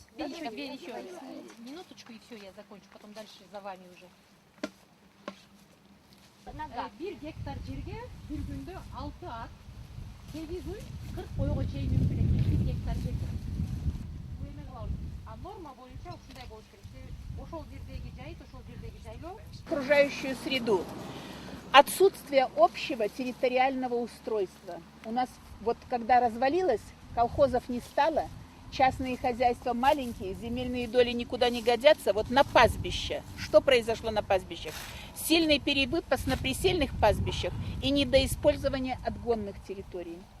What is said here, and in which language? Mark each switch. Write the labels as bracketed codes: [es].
[ru] Еще минуточку и все, я закончу, потом дальше за вами уже. [ky] Бир гектар жерге бир күндө 6 ат, 8 үй 40 койго чейин мүмкүн экен. 1 гектар жерге. Бул эме кылабыз. А норма боюнча ушундай болуш керек. Ошол жердеги жайыт, ошол жердеги жайлоо. [ru] Окружающую среду. Отсутствие общего территориального устройства. У нас вот когда развалилось, колхозов не стало, частные хозяйства маленькие, земельные доли никуда не годятся. Вот на пастбище. Что произошло на пастбищах? Сильный перевыпас на присельных пастбищах и недоиспользование отгонных территорий.